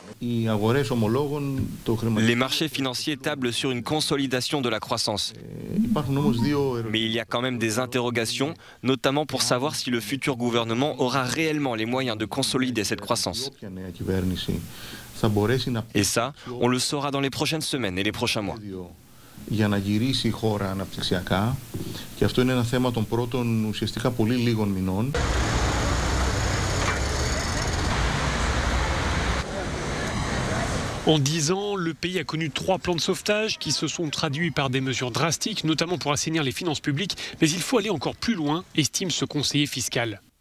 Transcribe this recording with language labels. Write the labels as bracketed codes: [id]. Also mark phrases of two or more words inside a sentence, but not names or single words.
[fr] Les marchés financiers tablent sur une consolidation de la croissance. Mais il y a quand même des interrogations, notamment pour savoir si le futur gouvernement aura réellement les moyens de consolider cette croissance. Et ça, on le saura dans les prochaines semaines et les prochains mois. [el] Για να γυρίσει η χώρα αναπτυξιακά και αυτό είναι ένα θέμα των πρώτων ουσιαστικά πολύ λίγων μηνών. [fr] En 10 ans, le pays a connu 3 plans de sauvetage qui se sont traduits par des mesures drastiques, notamment pour assainir les finances publiques. Mais il faut aller encore plus loin, estime ce conseiller fiscal.